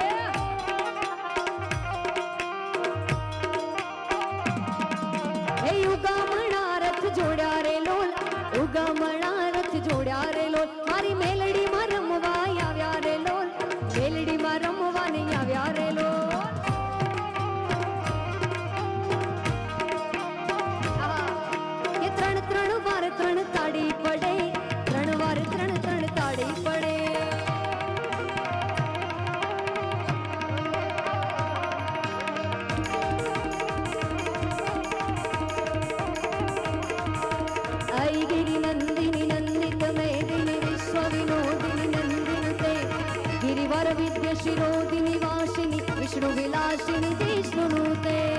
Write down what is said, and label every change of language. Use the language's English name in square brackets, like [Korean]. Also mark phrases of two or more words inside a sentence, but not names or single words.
[Gujarati] હે ઉગામણા રથ જોડ્યા રે લોલ ઉગામણા રથ જોડ્યા રે લોલ મારી મેલડી માં રમવા આવ્યા રે લોલ મેલડી માં રમવા ને આવ્યા રે લોલ કે ત્રણ ત્રણ વાર ત્રણ તાળી પડે ત્રણ વાર ત્રણ ત્રણ તાળી પડે [Sanskrit] गिरि नंदिनी नंदित मेदिनी विश्व विनोदिनी नंदिनुते गिरिवर विद्य शिरोदिनी वासिनी विष्णु विलासिनी विष्णुनुते